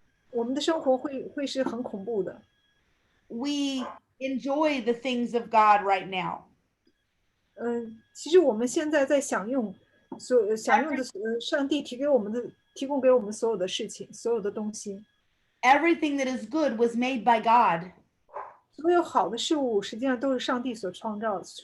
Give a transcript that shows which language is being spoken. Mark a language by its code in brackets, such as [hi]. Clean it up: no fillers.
[zh] 我们的生活会是很恐怖的。 [en] We enjoy the things of God right now. [zh] 其实我们现在在享用的上帝提供给我们所有的事情，所有的东西， [en] Everything that is good was made by God. [zh] 所有好的事物实际上都是上帝所创造。